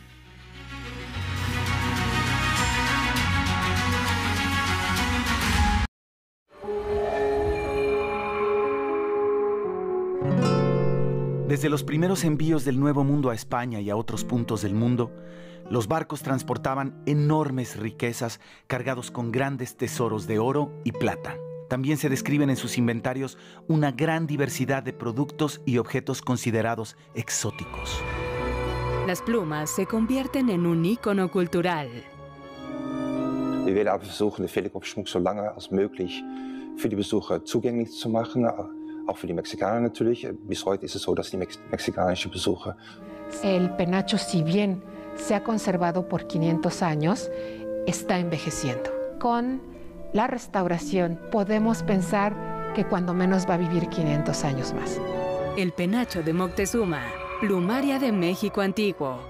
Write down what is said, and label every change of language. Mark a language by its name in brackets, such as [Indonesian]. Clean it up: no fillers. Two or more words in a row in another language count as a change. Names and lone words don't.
[Spanish] Desde los primeros envíos del Nuevo Mundo a España y a otros puntos del mundo, los barcos transportaban enormes riquezas cargados con grandes tesoros de oro y plata. También se describen en sus inventarios una gran diversidad de productos y objetos considerados exóticos. Las plumas se convierten en un ícono cultural. [German] Wir werden aber versuchen, den Federkopfschmuck so lange als möglich für die Besucher zugänglich zu machen, auch für die Mexikaner natürlich. Bis heute ist es so, dass die mexikanischen Besucher... [Spanish] El penacho, si bien se ha conservado por 500 años, está envejeciendo. Con la restauración podemos pensar que cuando menos va a vivir 500 años más. El penacho de Moctezuma, Plumaria de México Antiguo.